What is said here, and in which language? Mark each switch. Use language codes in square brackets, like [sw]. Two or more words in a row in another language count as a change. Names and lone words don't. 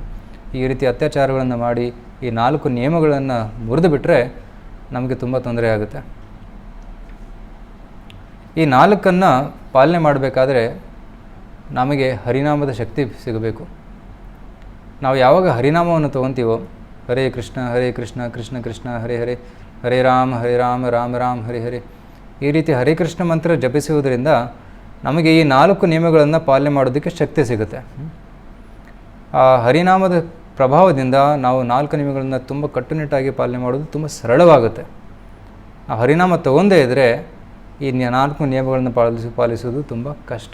[kn] ಈ ರೀತಿ ಅತ್ಯಾಚಾರಗಳನ್ನು ಮಾಡಿ ಈ 4 ನಿಯಮಗಳನ್ನು ಮುರಿದು ಬಿಟ್ಟರೆ ನಮಗೆ ತುಂಬ ತೊಂದರೆ ಆಗುತ್ತೆ. ಈ 4ನ್ನು ಪಾಲನೆ ಮಾಡಬೇಕಾದ್ರೆ ನಮಗೆ ಹರಿನಾಮದ ಶಕ್ತಿ ಸಿಗಬೇಕು. ನಾವು ಯಾವಾಗ ಹರಿನಾಮವನ್ನು ತೊಗೊತೀವೋ, [sa] ಹರೇ ಕೃಷ್ಣ ಕೃಷ್ಣ ಕೃಷ್ಣ ಹರೇ ಹರೇ, ಹರೇ ರಾಮ ರಾಮ ರಾಮ ಹರೇ ಹರೇ, [kn] ಈ ರೀತಿ ಹರೇ ಕೃಷ್ಣ ಮಂತ್ರ ಜಪಿಸುವುದರಿಂದ ನಮಗೆ ಈ 4 ನಿಯಮಗಳನ್ನು ಪಾಲನೆ ಮಾಡೋದಕ್ಕೆ ಶಕ್ತಿ ಸಿಗುತ್ತೆ. ಆ ಹರಿನಾಮದ ಪ್ರಭಾವದಿಂದ ನಾವು 4 ನಿಯಮಗಳನ್ನು ತುಂಬ ಕಟ್ಟುನಿಟ್ಟಾಗಿ ಪಾಲನೆ ಮಾಡೋದು ತುಂಬ ಸರಳವಾಗುತ್ತೆ. ಆ ಹರಿನಾಮ ತಗೊಂಡೇ ಇದ್ದರೆ ಈ 4 ನಿಯಮಗಳನ್ನು ಪಾಲಿಸೋದು ತುಂಬ ಕಷ್ಟ.